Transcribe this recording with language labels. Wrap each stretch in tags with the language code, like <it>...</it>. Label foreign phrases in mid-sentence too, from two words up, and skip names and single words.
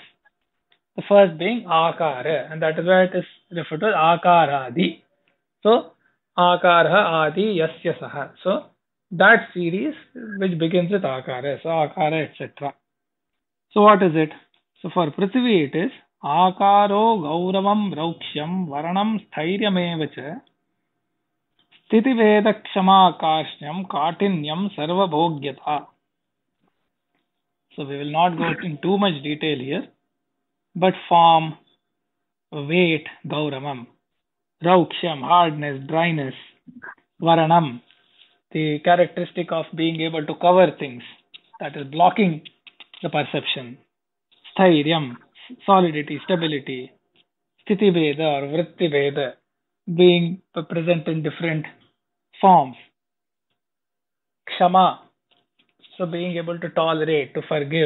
<en>The first being Akara, and that is why it is referred to as Akaradi.</en> <sa>So आकार आदि यस्य सह.</sa> <en>So that series which begins with Akara. So Akara, etc. So what is it? So for Prithvi it is</en> <sa>आकारो गौरवं रौक्ष्यं वारणं स्थैर्यमेव स्थितिभेद क्षमाकार्ष्ण्यं काठिन्यं सर्वभोग्यता.</sa> <en>So we will not go in too much detail here, but form, weight, Gauravam, Rauksham, hardness, dryness, Varanam, the characteristic of being able to cover things, that is blocking the perception, Sthiryam, solidity, stability, Sthitibheda or Vrittibheda, being present in different forms, Kshama, so being able to tolerate, to forgive.</en>